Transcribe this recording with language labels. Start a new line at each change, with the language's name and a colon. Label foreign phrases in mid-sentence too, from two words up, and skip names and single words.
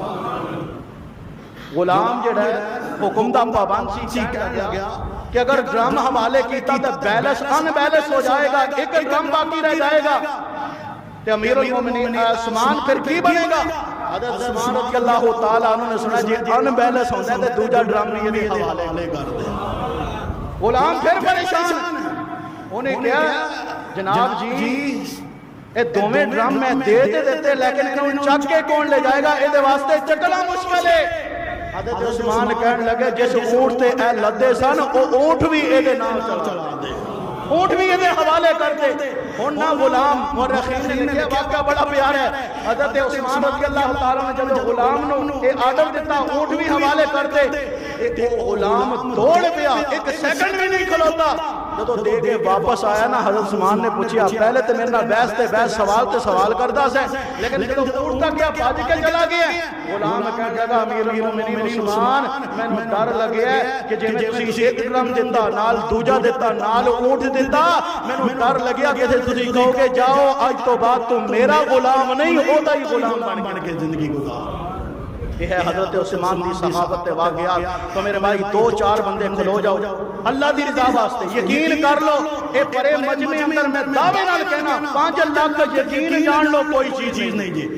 Punjabi: غلام جڑا ہے حکم دا پابند سی کہہ گیا کہ اگر ڈرم حوالے کیتا تو بیلنس ان بیلنس ہو جائے گا ایک ڈرم باقی رہ جائے گا تے امیر المومنین عثمان پھر کی بنے گا. حضرت عثمان
Arabic: رضی اللہ تعالی عنہ
Punjabi: نے سنا جی ان بیلنس ہوندا ہے تے دوجا ڈرم بھی دے حوالے کر دے. غلام پھر پریشان انہیں کہا جناب جی اے دوویں ڈرم میں دے دیتے لیکن انہوں چک کے کون لے جائے گا اے واسطے چکنا مشکل ہے. حضرت عثمان کہنے لگے جس اونٹ تے اے لدے سن او اونٹ بھی اے دے نام چلا دے اونٹ بھی اے حوالے کر دے. ہن نہ غلام مورخین نے لکھیا واقعہ بڑا پیارا ہے. حضرت عثمان
Arabic: رضی اللہ تعالی
Punjabi: نے جب غلام نو اے آرڈر دیتا اونٹ بھی حوالے کر دے تے غلام دوڑ پیا ایک سیکنڈ بھی نہیں کھلوتا. جدو دے کے واپس آیا نا حضرت عثمان نے پوچھا پہلے تے میرے نال بحث تے بحث سوال تے سوال کردا سے لیکن جدو اونٹ تک گیا بھج کے چلا گیا. غلام کہنے لگا امیر المومنین عثمان مینوں ڈر لگیا کہ جے میں تسی ایک ڈرم دتا نال دوجا دتا نال اونٹ دتا مینوں ڈر لگیا کہ تسی کہو گے جاؤ اج تو بعد
Urdu: تم میرا غلام نہیں
Punjabi: او دا ہی غلام بن کے زندگی گزار.
Urdu: یہ ہے
Punjabi: حضرت عثمان دی صحابت واقعات. تو میرے بھائی 2-4 بندے کھلو جاؤ اللہ دی رضا واسطے. یقین کر لو اے پرے مجمع اندر میں دعوے نال کہنا 5 لاکھ یقین جان لو کوئی چیز نہیں جی.